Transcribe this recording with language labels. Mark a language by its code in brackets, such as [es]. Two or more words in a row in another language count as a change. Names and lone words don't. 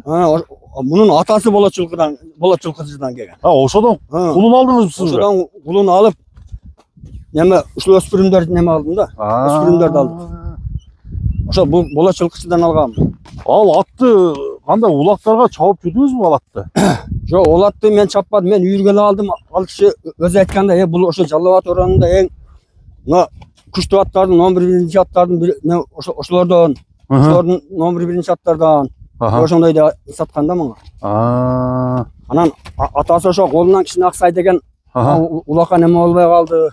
[ky] Мунун атасы Болот жылкычыдан келген. Ошодон кулун алдыңызбы сиз? Ошодон кулун алып, неме ушул өспүрүмдөрдү неме алдым да. Өспүрүмдөрдү алдым. Ошо бул Болот жылкычыдан алгам. Ал атты кандай улактарга чабып жүрдүңүзбү ал атты? Жок, ол атты мен чаппадым, мен үйүргөлө алдым. Ал киши өзү айткандай, бул ошо Жаллабат оронунда эң күчтүү аттардын, 11-биринчи аттардын ошолордон, ошолордун 11-биринчи аттардан ошондой деп саткан да мага. Анан атасы ошо колунан кичине аксай деген улакка неме болбой калды.